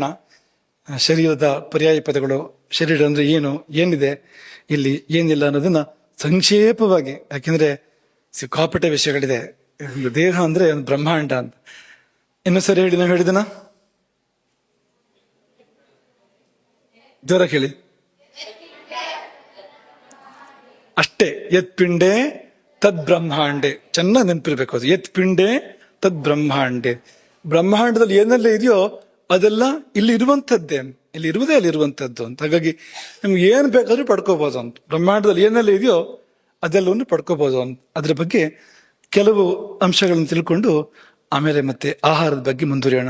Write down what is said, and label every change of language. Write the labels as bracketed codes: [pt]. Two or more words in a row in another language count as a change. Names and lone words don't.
[kn] ಶರೀರದ ಪರ್ಯಾಯ ಪದಗಳು, ಶರೀರ ಅಂದ್ರೆ ಏನು, ಏನಿದೆ ಇಲ್ಲಿ, ಏನಿಲ್ಲ ಅನ್ನೋದನ್ನ ಸಂಕ್ಷೇಪವಾಗಿ, ಯಾಕೆಂದ್ರೆ ಸಿಕ್ಕಾಪಟ್ಟೆ ವಿಷಯಗಳಿದೆ. ದೇಹ ಅಂದ್ರೆ ಒಂದು ಬ್ರಹ್ಮಾಂಡ ಅಂತ. ಇನ್ನು ಸರಿ ಹೇಳಿ, ನಾವು ಹೇಳಿದನ ಜ್ವರ ಕೇಳಿ ಅಷ್ಟೇ. [sa] ಯತ್ ಪಿಂಡೆ ತದ್ ಬ್ರಹ್ಮಾಂಡೆ, [kn] ಚೆನ್ನಾಗಿ ನೆನಪಿರ್ಬೇಕು ಅದು. [sa] ಯತ್ ಪಿಂಡೆ ತದ್ ಬ್ರಹ್ಮಾಂಡೆ, [kn] ಬ್ರಹ್ಮಾಂಡದಲ್ಲಿ ಏನೆಲ್ಲ ಇದೆಯೋ ಅದೆಲ್ಲ ಇಲ್ಲಿ ಇರುವಂತದ್ದೇ, ಇಲ್ಲಿ ಇರುವುದೇ ಅಲ್ಲಿ ಇರುವಂತದ್ದು ಅಂತ. ಹಾಗಾಗಿ ನಿಮ್ಗೆ ಏನ್ ಬೇಕಾದ್ರೂ ಪಡ್ಕೋಬಹುದು ಅಂತ. ಬ್ರಹ್ಮಾಂಡದಲ್ಲಿ ಏನೆಲ್ಲ ಇದೆಯೋ ಅದೆಲ್ಲವನ್ನು ಪಡ್ಕೋಬಹುದು ಅಂತ. ಅದ್ರ ಬಗ್ಗೆ ಕೆಲವು ಅಂಶಗಳನ್ನು ತಿಳ್ಕೊಂಡು ಆಮೇಲೆ ಮತ್ತೆ ಆಹಾರದ ಬಗ್ಗೆ ಮುಂದುವರಿಯೋಣ.